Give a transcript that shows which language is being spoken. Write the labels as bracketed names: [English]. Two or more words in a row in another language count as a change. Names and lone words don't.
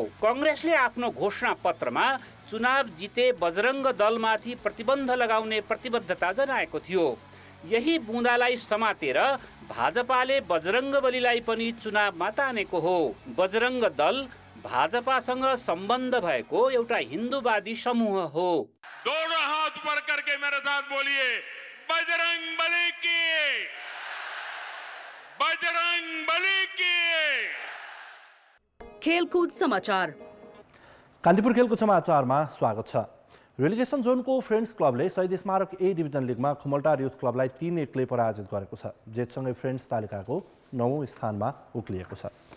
[Nepali] कांग्रेसले आफ्नो घोषणा पत्रमा चुनाव जिते बजरङ्ग दलमाथि प्रतिबन्ध लगाउने प्रतिबद्धता जनाएको थियो। यही बुँदालाई समातेर भाजपाले बजरङ्गबलीलाई पनि चुनावमा तानेको हो। बजरङ्ग दल भाजपासँग सम्बन्ध भएको एउटा हिन्दूवादी समूह हो। [Hindi] दोनों हाथ ऊपर करके मेरे साथ बोलिए, बजरंग बली की, बजरंग बली की। [Nepali] खेलकुद समाचार। कान्तिपुर खेलकुद समाचारमा स्वागत छ। रेलिगेसन जोनको फ्रेन्ड्स क्लबले शहीद स्मारक ए डिभिजन लिगमा खुमलटार युथ क्लबलाई 3-1 पराजित गरेको छ। जेतसँगै फ्रेन्ड्स तालिकाको 9औं स्थानमा उक्लिएको छ।